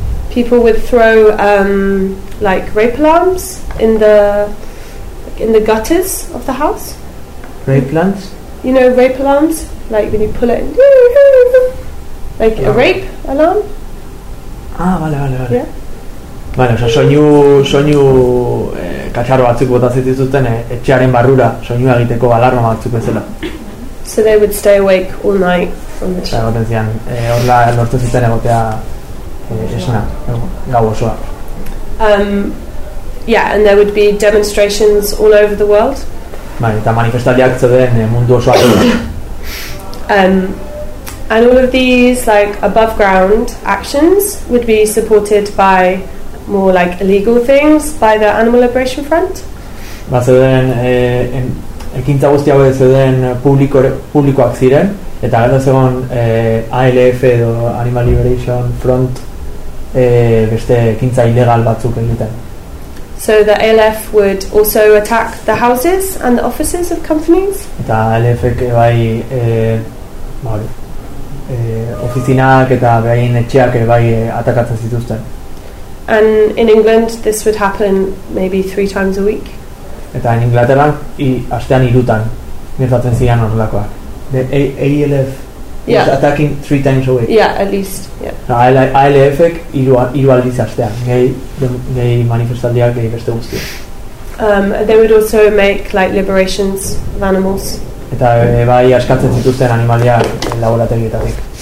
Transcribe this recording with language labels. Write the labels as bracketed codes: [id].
[en] People would throw like rape alarms in the gutters of the house. Rape alarms? You know rape alarms? Like when you pull it and like a rape alarm? [es] Ah, vale. [en] Yeah. [es] Vale, osea, [eu] soinu katxaro batzuk botatzen dituzten etxearen barrura, soinu egiteko alarma batzuk bezala. [en] So they would stay awake all night from the [eu] show. Horla lortu zuten egotea esana, gau osoa. [en] Yeah, and there would be demonstrations all over the world. [eu] Bai, eta manifestaldiak zeuden mundu osoa. [en] And all of these, like, above ground actions would be supported by more, like, illegal things by the Animal Liberation Front. [eu] Ba, zeuden, ekintza guzti hau zeuden publikoak ziren, eta gero zegoen ALF edo Animal Liberation Front beste ekintza ilegal batzuk egiten. [en] So the ALF would also attack the houses and the offices of companies? [eu] Eta ALF-ek bai, bai, ofizinak eta behin etxeak bai atakatzen zituzten. [en] And in England this would happen maybe 3 times a week. [eu] Eta in Inglaterra astean irutan gertatzen ziren horrelakoak. [en] The ALF was attacking 3 times a week. Yeah, at least. Yeah. [eu] ALF-ek hiru aldiz astean gehi manifestaldiak gehi beste guztiak. [en] They would also make like liberations of animals. [eu] Eta bai askatzen zituzten animaliak laborategietatik.